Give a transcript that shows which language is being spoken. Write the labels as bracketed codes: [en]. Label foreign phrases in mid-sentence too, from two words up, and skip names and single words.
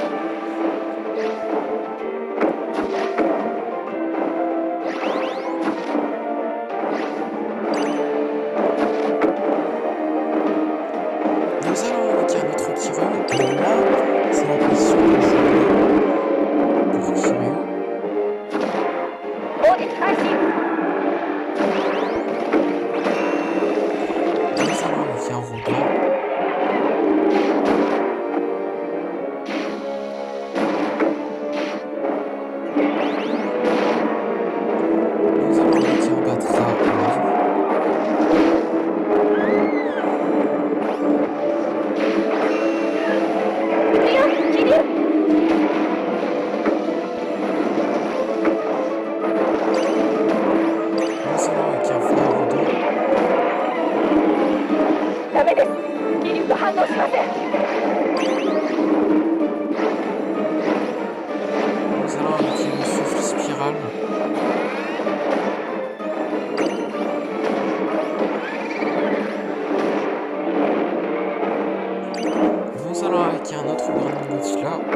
[fr] Nous allons invoquer un autre Kiryu. Et là, c'est la position que je voulais pour Kiryu. [ja] 攻撃開始 [fr] Nous allons invoquer un Rodin. Nous allons invoquer un Batra. Nous allons invoquer un Fire Rodin. [ja] ダメです気流が反応しません [fr] Nous allons invoquer le souffle spirale. Nous allons invoquer un autre Burning Godzilla.